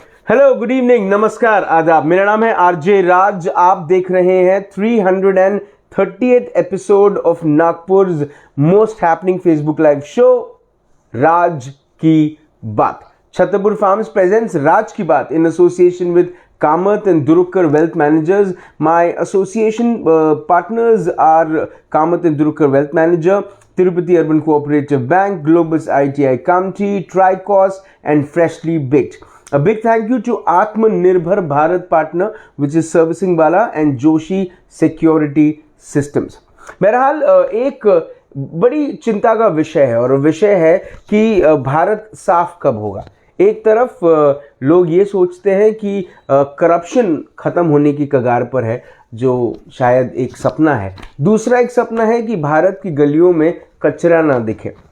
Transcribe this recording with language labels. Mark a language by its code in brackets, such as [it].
[en] hello, good evening, [hi] नमस्कार, आदाब। मेरा नाम है आरजे राज। [en] आप देख रहे हैं 330th episode of Nagpur's most happening Facebook live show Raj की बात। छतरपुर फार्म्स प्रेजेंट्स राज की बात in association with Kamath and Durukar Wealth Managers. My association partners are Kamath and Durukar Wealth Manager, Tirupati Urban Cooperative Bank, Globus ITI County, Tricos and Freshly Baked. A big thank you to Atmanirbhar Bharat partner which is Servicing Wala and Joshi Security Systems. [hi] बहरहाल एक बड़ी चिंता का विषय है और विषय है कि भारत साफ कब होगा। एक तरफ लोग ये सोचते हैं कि करप्शन खत्म होने की कगार पर है, जो शायद एक सपना है। दूसरा एक सपना है कि भारत की गलियों में कचरा ना दिखे।